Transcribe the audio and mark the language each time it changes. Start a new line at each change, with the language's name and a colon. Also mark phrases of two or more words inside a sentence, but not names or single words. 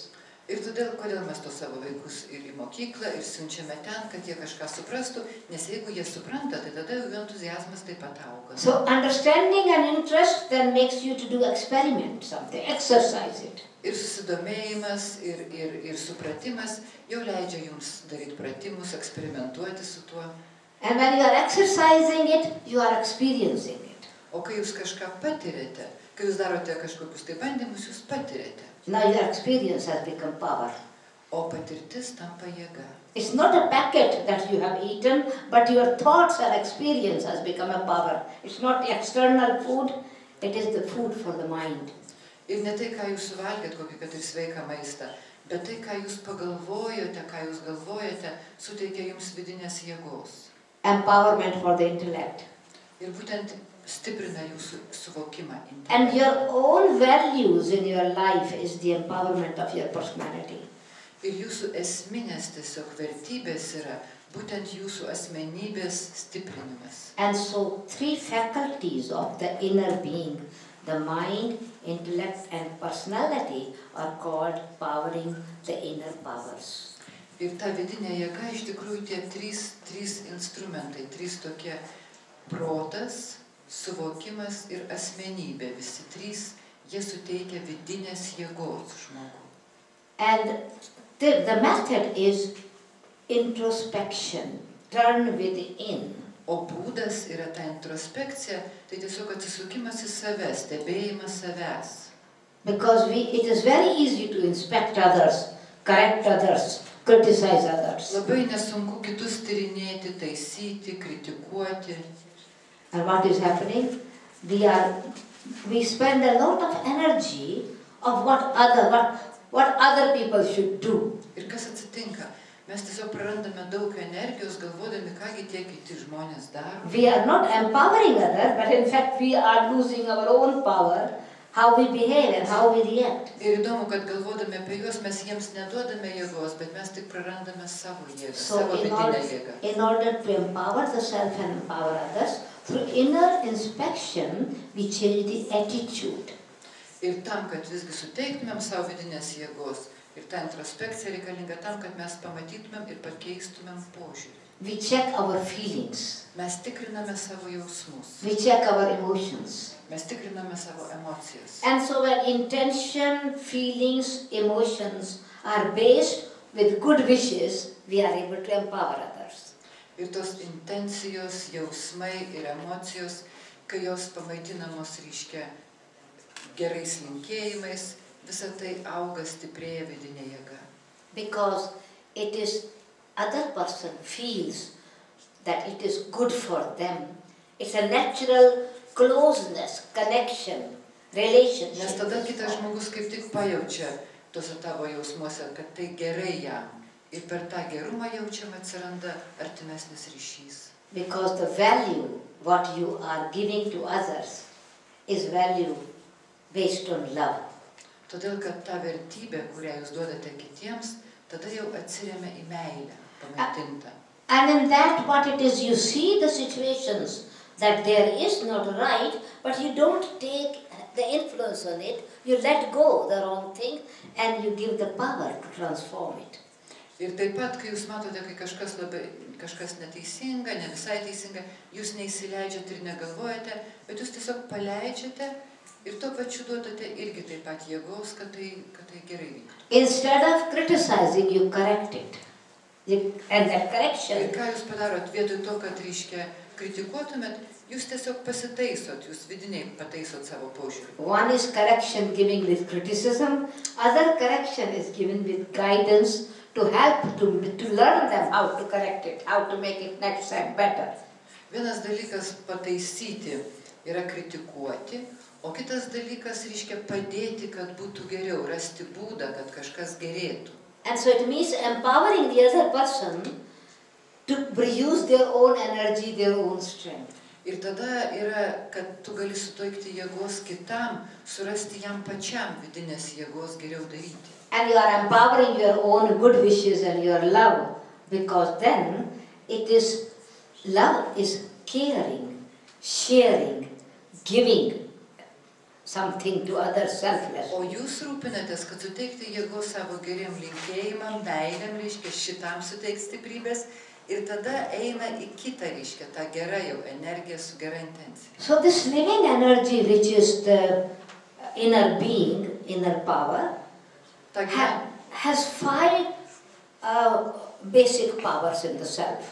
Lithuanian: Ir todėl, kodėl mes to savo vaikus ir į mokyklą, ir siunčiame ten, kad jie kažką suprastų, nes jeigu jie supranta, tai tada jų entuziazmas taip pat auga.
English: So understanding and interest then makes you to do experiment, something, exercise it.
Lithuanian: Ir susidomėjimas, ir supratimas jau leidžia jums daryti pratimus, eksperimentuoti su tuo.
English: And when you are exercising it, you are experiencing it.
Lithuanian: O kai jūs kažką patiriate, Kai jūs darote kažkokius tai bandymus, jūs patiriate.
English: Now your experience has become power.
Lithuanian: O patirtis tampa jėga.
English: It's not a packet that you have eaten, but your thoughts and experience has become a power. It's not the external food, it is the food for the mind.
Lithuanian: Ir ne tai, ką jūs suvalgėt, kokį kad ir sveiką maistą, bet tai, ką jūs pagalvojote, ką jūs galvojate, suteikia jums vidinės jėgos.
English: Empowerment for the intellect.
Lithuanian: Ir būtent stiprina jūsų suvokimą.
English: And your own values in your life is the empowerment of your personality.
Lithuanian: Ir jūsų esminės tiesiog vertybės yra būtent jūsų asmenybės stiprinimas.
English: And so 3 faculties of the inner being, the mind, intellect and personality, are called powering the inner powers.
Lithuanian: Ir ta vidinė jėga iš tikrųjų tie 3 instrumentai, 3 tokie protas, suvokimas ir asmenybė. Visi 3, jie suteikia vidinės jėgos žmogui.
English: And the method is introspection, turn within.
Lithuanian: O būdas yra ta introspekcija, tai tiesiog atsisukimas į save, stebėjimas savęs.
English: Because it is very easy to inspect others, correct others, criticize others.
Lithuanian: Labai nesunku kitus tyrinėti, taisyti, kritikuoti.
English: And what is happening? We spend a lot of energy of what other people should do.
Lithuanian: Ir kas atsitinka? Mes tiesiog prarandame daug energijos, galvodami, kągi tie kiti žmonės daro.
English: We are not empowering others, but in fact we are losing our own power, how we behave and how we react.
Lithuanian: Ir įdomu, kad galvodami apie juos mes jiems neduodame jėgos, bet mes tik prarandame savo jėgą, savo vidinę jėgą.
English: In order to empower the self and empower others, through inner inspection we change the attitude.
Lithuanian: Ir tam, kad visgi suteiktumėm savo vidinės jėgos, ir ta introspekcija reikalinga tam, kad mes pamatytumėm ir pakeistumėm požiūrį.
English: We check our feelings.
Lithuanian: Mes tikriname savo jausmus.
English: We check our emotions.
Lithuanian: Mes tikriname savo emocijas.
English: And so when intention, feelings, emotions are based with good wishes, we are able to empower others.
Lithuanian: Ir tos intencijos, jausmai ir emocijos, kai jos pamaitinamos ryškia gerais linkėjimais, visa tai auga, stiprėja vidinė jėga.
English: Because it is other person feels that it is good for them. It's a natural closeness, connection, relationship.
Lithuanian: Nes tada kitas žmogus kaip tik pajaučia tuose tavo jausmuose, kad tai gerai jam. Ir per tą gerumą jaučiam atsiranda artimesnis ryšys.
English: Because the value, what you are giving to others, is value based on love.
Lithuanian: Todėl, kad ta vertybė, kurią jūs duodate kitiems, tada jau atsiremia į meilę, pamaitintą.
English: And in that what it is, you see the situations that there is not right, but you don't take the influence on it, you let go the wrong thing and you give the power to transform it.
Lithuanian: Ir taip pat, kai jūs matote, kai kažkas neteisinga, ne visai teisinga, jūs neįsileidžiate ir negalvojate, bet jūs tiesiog paleidžiate ir tuo pačiu duodate irgi taip pat jėgos, kad tai gerai vyktų.
English: Instead of criticizing, you correct it. And that correction.
Lithuanian: Ir ką jūs padarot, vietoj to, kad reiškia kritikuotumėt, jūs tiesiog pasitaisot, jūs vidiniai pataisot savo požiūrį.
English: One is correction given with criticism, other correction is given with guidance to help to learn them how to correct it, how to make it next time better.
Lithuanian: Vienas dalykas pataisyti yra kritikuoti, o kitas dalykas reiškia padėti, kad būtų geriau, rasti būdą, kad kažkas gerėtų.
English: And so it means empowering the other person to use their own energy, their own strength.
Lithuanian: Ir tada yra, kad tu gali suteikti jėgos kitam, surasti jam pačiam vidinės jėgos geriau daryti.
English: And you are empowering your own good wishes and your love, because then it is, love is caring, sharing, giving something to others selfless.
Lithuanian: O jūs rūpinatės, kad suteikti jėgos savo geriem linkėjimam, meilėm, reiškia šitam suteikti stiprybės, ir tada eina į kitą, reiškia, tą gerą jau energiją su gera intencija.
English: So this living energy, which is the inner being, inner power, has 5 basic powers in the self.